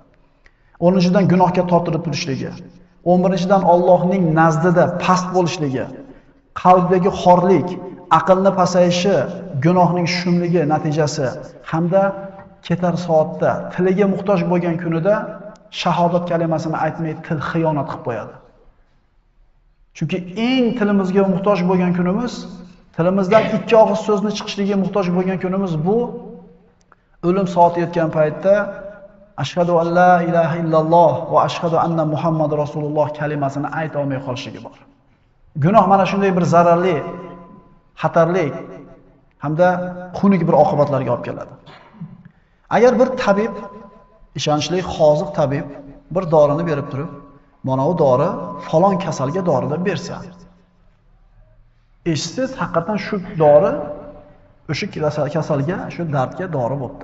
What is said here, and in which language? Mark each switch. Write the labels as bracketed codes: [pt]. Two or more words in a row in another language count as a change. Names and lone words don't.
[uz] 10-dan gunohga tortilib turishligi. 11-dan Allohning nazdida past bo'lishligi, qalbdagi xorlik, aqlni pasayishi, gunohning shumligi natijasi hamda ketar soatda tiliga muhtoj bo'lgan kunida shahodat kalimasini aytmay til xiyonat qilib qo'yadi. Chunki eng tilimizga muhtoj bo'lgan kunimiz, tilimizdan ikki og'iz so'zni chiqishiga muhtoj bo'lgan kunimiz bu o'lim soati yetgan paytda [ar] أشهد أن لا إله إلا الله وأشهد أن محمدا رسول الله [uz] kalimasini ayta olmay qolishligi bor. Gunoh mana shunday bir zararli, xatarli hamda xunuk bir oqibatlarga olib keladi. Agar bir tabib, ishonchli hoziq tabib bir dorini berib turib, mana bu dori falon kasalga dori deb bersa, eshsiz haqiqatan shu dori o'sha kasalga, shu dardga dori bo'ldi.